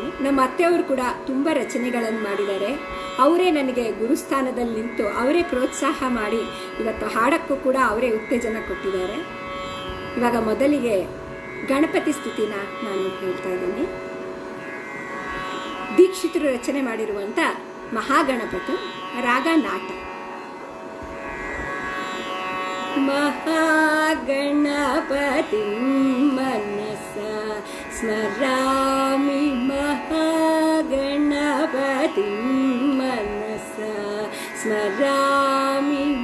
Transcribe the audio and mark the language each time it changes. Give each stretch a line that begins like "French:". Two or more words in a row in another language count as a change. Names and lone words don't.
Kannada: ನಮ್ಮ ಅತ್ತೆಯವರು ಕೂಡ ತುಂಬ ರಚನೆಗಳನ್ನು ಮಾಡಿದ್ದಾರೆ. ಅವರೇ ನನಗೆ ಗುರುಸ್ಥಾನದಲ್ಲಿ ನಿಂತು ಅವರೇ ಪ್ರೋತ್ಸಾಹ ಮಾಡಿ ಇವತ್ತು ಹಾಡಕ್ಕೂ ಕೂಡ ಅವರೇ ಉತ್ತೇಜನ ಕೊಟ್ಟಿದ್ದಾರೆ. ಇವಾಗ ಮೊದಲಿಗೆ ಗಣಪತಿ ಸ್ತುತಿನ ನಾನು ಹೇಳ್ತಾ ಇದ್ದೀನಿ. ದೀಕ್ಷಿತರು ರಚನೆ ಮಾಡಿರುವಂಥ ಮಹಾಗಣಪತಿ, ರಾಗ ನಾಟ.
Sanskrit: ಮಹಾಗಣಪತಿ ಮನಸ ಸ್ಮರಾಮಿ, ಮಹಾಗಣಪತಿ ಮನಸ ಸ್ಮರಾಮಿ,